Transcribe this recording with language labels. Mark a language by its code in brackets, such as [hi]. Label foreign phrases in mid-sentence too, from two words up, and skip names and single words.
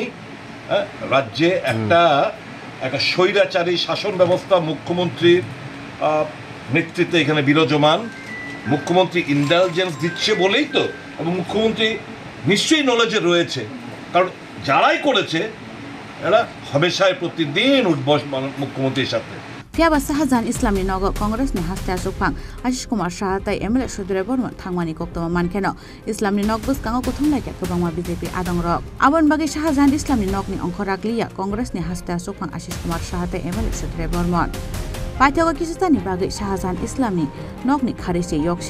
[bn] রাজ্যে একটা স্বৈরাচারী শাসন ব্যবস্থা মুখ্যমন্ত্রীর নেতৃত্বে এখানে বিরাজমান। মুখ্যমন্ত্রী ইন্টেলিজেন্স দিচ্ছে বলেই তো, এবং মুখ্যমন্ত্রী নিশ্চয়ই নলেজে রয়েছে, কারণ যারাই করেছে এরা হমেশাই প্রতিদিন উঠবস মুখ্যমন্ত্রীর সাথে। [trp] Fiaba Sahajan Islamni Nogo Congress ni Hastia Sukpang Ashish Kumar Shahatai MLA Sudre Borman Thangmani Koktoma Mankeno Islamni Nogbus Kango Kuthumlai Ke Kubangma BJP Adong Rok Abon Bagi Shahajan Islamni Nogni Onkorakliya Congress ni Hastia Sukpang Ashish Kumar Shahatai MLA Sudre Borman Paithago Kisustani Bagi Shahajan Islamni Nogni Kharisi